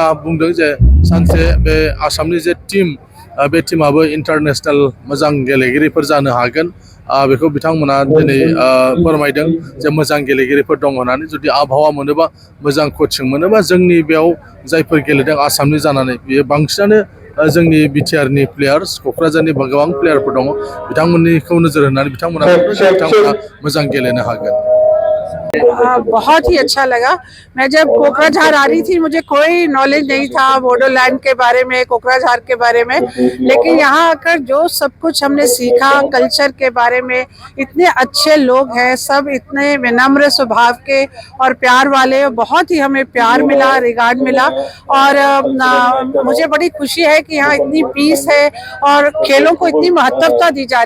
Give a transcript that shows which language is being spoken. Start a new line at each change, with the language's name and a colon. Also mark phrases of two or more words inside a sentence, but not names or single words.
Bodo: बुंदों जे सानसे बे आसामनि जे टीम बे टीमाबो इन्टारनेशनेल मोजां गेलेगिरिफोर जानो हागोन बेखौ बिथांमोना दिनै फोरमायदों जे मोजां गेलेगिरिफोर दं होननानै जुदि आबहावा मोनोबा मोजां कचिं मोनोबा जोंनि बेयाव जायफोर गेलेदों आसामनि जानानै बेयो बांसिनानो जोंनि बिटिआरनि प्लेयार्स क'क्राझारनि गोबां प्लेयारफोर दङ बिथांमोननिखौ नोजोर होनानै बिथांमोना मोजां गेलेनो हागोन
Hindi: बहुत ही अच्छा लगा मैं जब कोकराझार आ रही थी मुझे कोई नॉलेज नहीं था बोडोलैंड के बारे में कोकराझार के बारे में लेकिन यहाँ आकर जो सब कुछ हमने सीखा कल्चर के बारे में इतने अच्छे लोग हैं सब इतने विनम्र स्वभाव के और प्यार वाले बहुत ही हमें प्यार मिला रिगार्ड मिला और मुझे बड़ी खुशी है कि यहाँ इतनी पीस है और खेलों को इतनी महत्वता दी जा